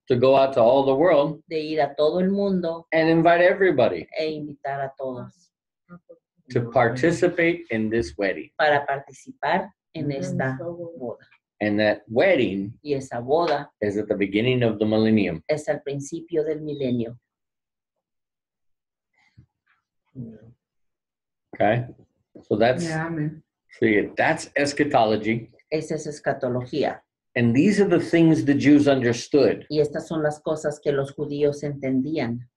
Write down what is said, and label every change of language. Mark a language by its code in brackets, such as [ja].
[en] to go out to all the world [es] de ir a todo el mundo [en] and invite everybody [es] e invitar a todos [en] to participate in this wedding. [es] para participar en esta boda. [en] And that wedding [es] Y esa boda [en] is at the beginning of the millennium. [es] es al principio del milenio. [en] Okay? So that's [es] Ya, amén. [en] that's eschatology. [es] Esa es escatología. [en] And these are the things the Jews understood. [es] Y estas son las cosas que los judíos entendían.